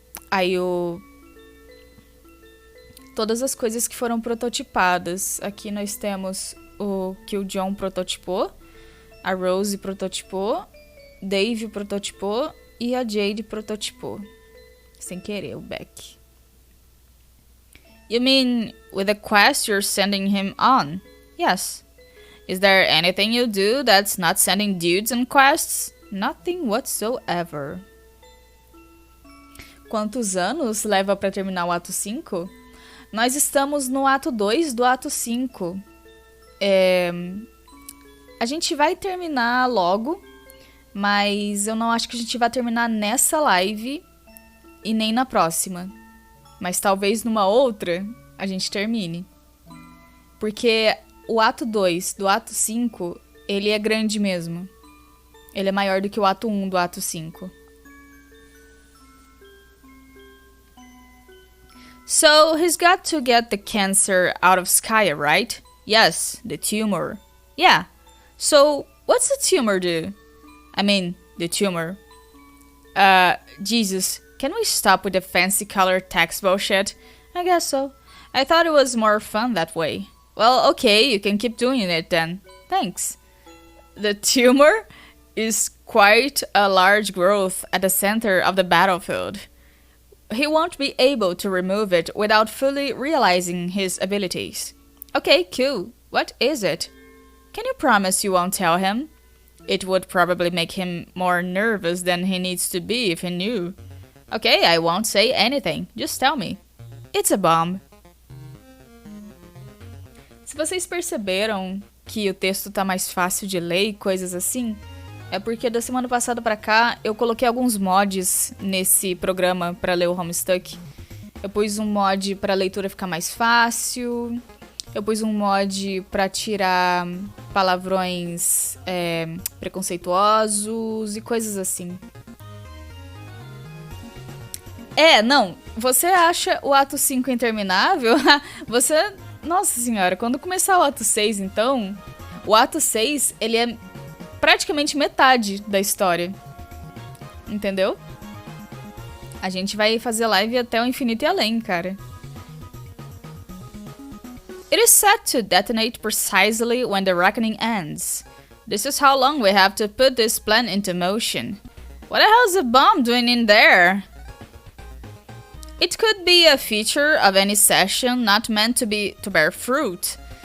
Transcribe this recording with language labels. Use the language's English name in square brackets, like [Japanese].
[Portuguese] Aí todas as coisas que foram prototipadas. Aqui nós temos o que o John prototipou, a Rose prototipou, Dave prototipou e a Jade prototipou. Sem querer, o Beck. [English] You mean with the quest you're sending him on? Yes. Is there anything you do that's not sending dudes on quests? Nothing whatsoever. Quantos anos leva para terminar o ato 5? Nós estamos no ato 2 do ato 5. A gente vai terminar logo, mas eu não acho que a gente vai terminar nessa live e nem na próxima. Mas talvez numa outra a gente termine. Porque o ato 2 do ato 5, ele é grande mesmo. Ele é maior do que o ato 1 do ato 5. So, he's got to get the cancer out of Skye, right? Yes, the tumor. Yeah. So, what's the tumor do? I mean, the tumor. Jesus, can we stop with the fancy colored text bullshit? I guess so. I thought it was more fun that way. Well, okay, you can keep doing it then. Thanks. The tumor is quite a large growth at the center of the battlefield. He won't be able to remove it without fully realizing his abilities. Okay, cool. What is it? Can you promise you won't tell him? It would probably make him more nervous than he needs to be if he knew. Okay, I won't say anything. Just tell me. It's a bomb. [Portuguese] Se vocês perceberam que o texto tá mais fácil de ler e coisas assim, é porque da semana passada pra cá eu coloquei alguns mods nesse programa pra ler o Homestuck. Eu pus um mod pra leitura ficar mais fácil. Eu pus um mod pra tirar palavrões preconceituosos e coisas assim. Não, você acha o ato 5 interminável? Você... Nossa senhora, quando começar o ato 6, então... O ato 6, ele é praticamente metade da história. Entendeu? A gente vai fazer live até o infinito e além, cara. [English] It is set to detonate precisely when the reckoning ends. This is how long we have to put this plan into motion. What the hell is a bomb doing in there? It could be a feature of any session not meant to bear fruit.